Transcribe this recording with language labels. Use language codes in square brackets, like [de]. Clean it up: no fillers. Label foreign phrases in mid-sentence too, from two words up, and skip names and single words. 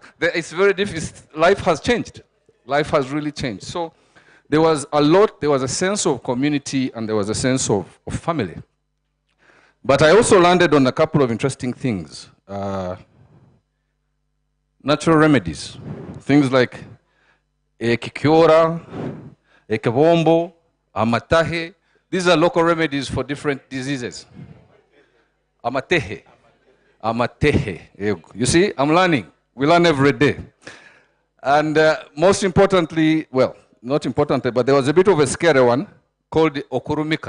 [en] It's very difficult. Life has changed. Life has really changed. So there was a sense of community and there was a sense of family. But I also landed on a couple of interesting things. Natural remedies. Things like ekikiora, ekebombo, amatahe. These are local remedies for different diseases. Amatehe. Amatehe. You see, I'm learning. We learn every day. And most importantly, well, not importantly, but there was a bit of a scary one called the okurumika.